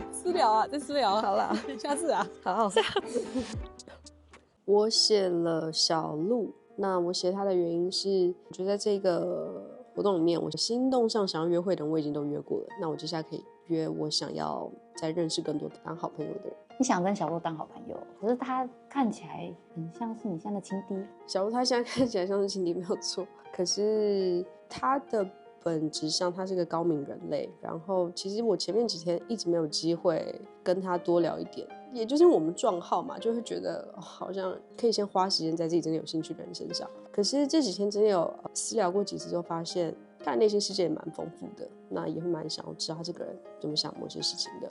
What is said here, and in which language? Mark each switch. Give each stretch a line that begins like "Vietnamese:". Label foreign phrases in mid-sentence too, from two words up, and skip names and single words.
Chinese: 私聊啊，再私聊啊，好啦，下次啊，好，下次。我寫了小鹿，那我寫他的原因是，我覺得在這個活動裡面，我心動上想要約會的人我已經都約過了，那我接下來可以約我想要再認識更多當好朋友的人。你想跟小鹿當好朋友，可是他看起來很像是你現在的情敌。小鹿他現在看起來像是情敵沒有錯，可是他的本質上他是個高敏人類，然後其實我前面幾天一直沒有機會跟他多聊一點，也就是因為我們撞號嘛，就會覺得好像可以先花時間在自己真的有興趣的人身上。可是這幾天真的有私聊過幾次之後，發現他的內心世界也蠻豐富的，那也會蠻想要知道他這個人怎麼想某些事情的。